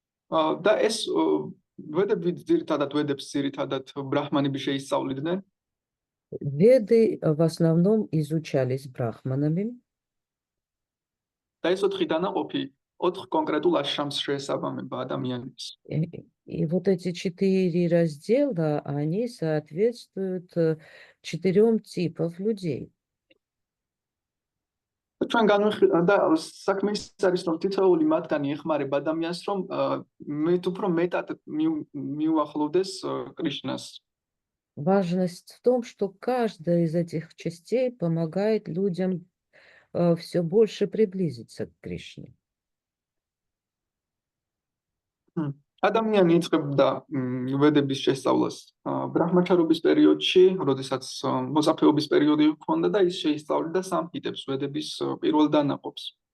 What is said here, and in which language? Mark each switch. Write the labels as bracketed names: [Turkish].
[Georgian] და ეს ვედები ძირითადად ბრაჰმანები შეისწავლიდნენ. [Russian] Веды в основном изучались брахманами. [Georgian] და ეს 4 დანაყოფი 4 конкретულ აშრამს შეესაბამება ადამიანის. [Russian] И вот эти 4 раздела, они соответствуют 4 типам людей. [Georgian] ჩვენ და საქმე ის არის, რომ თითოეული მათგანი ეხმარება ადამიანს, რომ უფრო მეტად მიუახლოვდეს კრიშნას. [Russian] Важность в том, что каждая из этих частей помогает людям все больше приблизиться к Кришне. [Georgian] ადამიანი იწყებდა ვედების შესწავლას ბრაჰმაჩარობის პერიოდში, როდესაც მოწაფეობის პერიოდი ჰქონდა და ის შეისწავლიდა სამჰიტებს, ვედების პირველ დანაყოფს.